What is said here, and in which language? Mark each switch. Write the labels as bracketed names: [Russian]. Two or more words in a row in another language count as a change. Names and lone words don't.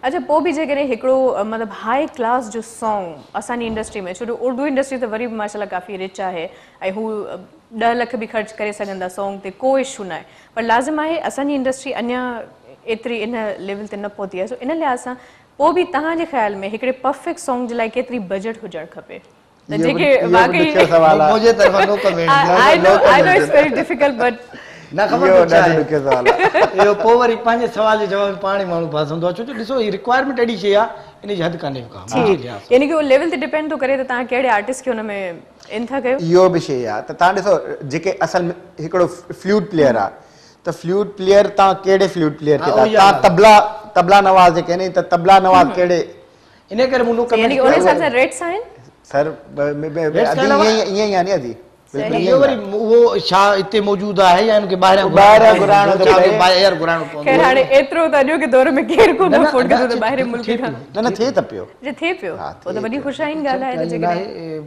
[Sindhi] अच्छा पोइ बि जेकॾहिं हिकिड़ो मतिलबु [English] high class [Sindhi] जो सॉन्ग असांजी इंडस्ट्री में, छो जो उर्दू इंडस्ट्री त वरी बि माशाल्लाह काफ़ी रिच आहे ऐं हू 10 लख बि ख़र्च करे सघंदा सॉन्ग ते, को इशू न आहे, पर लाज़िम आहे असांजी इंडस्ट्री अञा एतिरी इन लेवल ते न पहुती आहे। सो इन लिहाज़ सां पोइ बि तव्हांजे ख़्याल में हिकिड़े परफेक्ट सॉन्ग जे लाइ केतिरी बजट हुजणु खपे? त जेके वाकई मुंहिंजे तरफ़ां [English] no comment. I know it's very difficult, but [Sindhi] न ख़बर इहो पोइ वरी पंहिंजे सवाल जे जवाब में पाण ई माण्हू फासंदो आहे, छो जो ॾिसो हीअ रिक्वायरमेंट अहिड़ी शइ आहे इन जी हद कान्हे का, यानी कि उहो लेवल ते डिपेंड थो करे त तव्हां कहिड़े आर्टिस्ट खे हुन में इन था कयो। इहो बि शइ आहे त तव्हां ॾिसो जेके असल में हिकिड़ो [English] flute player [Sindhi] आहे त [English] flute player [Sindhi] तव्हां कहिड़े [English] flute player [Sindhi] खे तव्हां तबला नवाज़ जेके आहिनि त तबला नवाज़ कहिड़े, इन करे मूं [English] no comment. [Sindhi] यानी कि उन हिसाब सां रेट्स आहिनि सर ईअं ई आहे नी अदी इहो वरी उहो छा हिते मौजूदु आहे या इनखे ॿाहिरां घुराइणो थो पए? ॿाहिरि घुराइणो पवंदो? खैर हाणे एतिरो त अॼोके दौर में केरु कोन अफोर्ड करे थो ॿाहिरि मुल्क खां। न थिए त पियो, जे थिए पियो उहो त वॾी ख़ुशाइन ॻाल्हि आहे त जेकॾहिं